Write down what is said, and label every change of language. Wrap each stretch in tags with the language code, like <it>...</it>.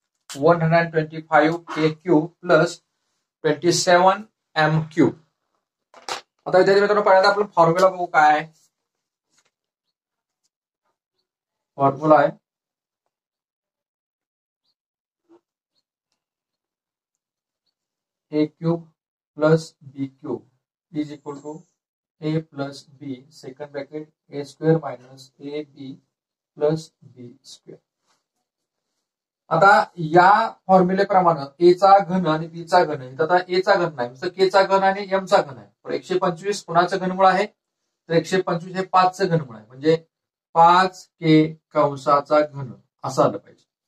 <en>125 k cube plus 27 m cube.</en> <mr>आता विद्यार्थी मित्रांनो, पहिल्यांदा आपण फॉर्म्युला बघू काय आहे.</mr> <en>formula</en> <mr>आहे</mr> <en>A cube plus b cube is equal to a plus b second bracket a square minus a b plus b square.</en> <mr>आता या फॉर्म्युलेप्रमाणे ए चा घन आणि बी चा घन आहे. आता ए चा घन नाही, के चा घन आणि एम चा घन आहे. 125 कुणाचं घनमूळ आहे तर 125 हे 5चं घनमूळ आहे, म्हणजे 5 के कंसाचा घन असं आलं पाहिजे.</mr>